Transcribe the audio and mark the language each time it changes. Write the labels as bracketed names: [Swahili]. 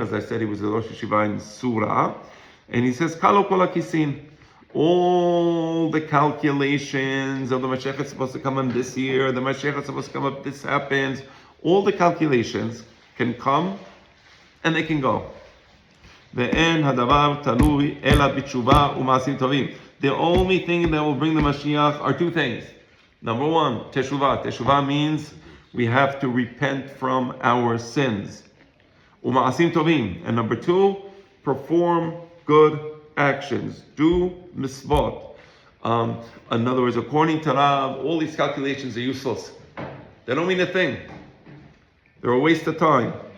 [English] As I said, he was the Rosh Yeshiva in Surah. And he says, [Hebrew] Kalo kol hakisin. [English] All the calculations of the Mashiach is supposed to come in this year, the Mashiach is supposed to come up, this happens. All the calculations can come and they can go. [Hebrew] ואין הדבר תלוי אלא בתשובה ומעשים טובים. [English] The only thing that will bring the Mashiach are two things. Number one, teshuvah. Teshuvah means we have to repent from our sins. [Hebrew] Uma'asim tovim. [English] And number two, perform good actions. Do misvot. In other words, according to Rav, all these calculations are useless. They don't mean a thing. They're a waste of time.